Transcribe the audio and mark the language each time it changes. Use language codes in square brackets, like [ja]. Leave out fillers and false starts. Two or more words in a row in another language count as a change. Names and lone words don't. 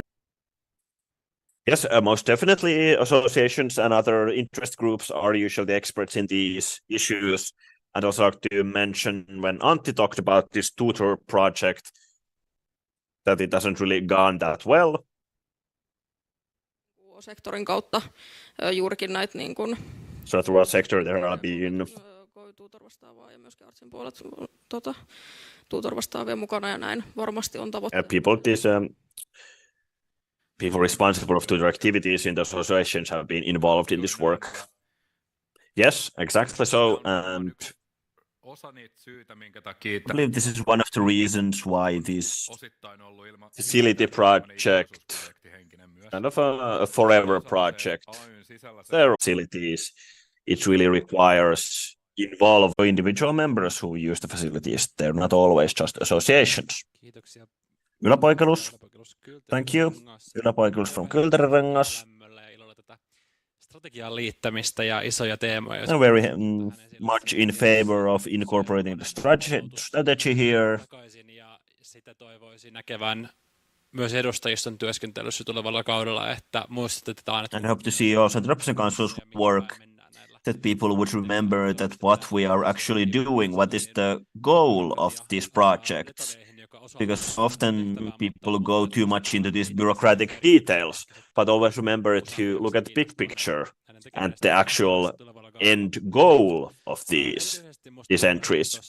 [en] Yes, most definitely associations and other interest groups are usually experts in these issues. I'd also like to mention when Antti talked about this tutor project, that it hasn't really gone that well. [fi] Sektorin kautta juurikin näitä niin kuin [en] So throughout sector there have been [fi] tutor-vastaavaa ja myöskin Artsin puolet tutor-vastaavia mukana ja näin varmasti on tavoitteena. [en] People responsible of tutor activities in the associations have been involved in this work. Yes, exactly so. And I believe this is one of the reasons why this facility project, kind of a forever project, their facilities, it really requires involve individual members who use the facilities. They're not always just associations. Yläpoikelus. Thank you. Yläpoikelus from Kylterenrengas. [fi] Strategian liittämistä ja isoja teemoja. [en] I'm very much in favor of incorporating the strategy here. [fi] Ja sitä toivoisin näkevän myös edustajiston työskentelyssä tulevalla kaudella, että muistutetaan, että [en] and hope to see also the representative council's work, that people would remember that what we are actually doing, what is the goal of these projects. Because often people go too much into these bureaucratic details, but always remember to look at the big picture and the actual end goal of these entries.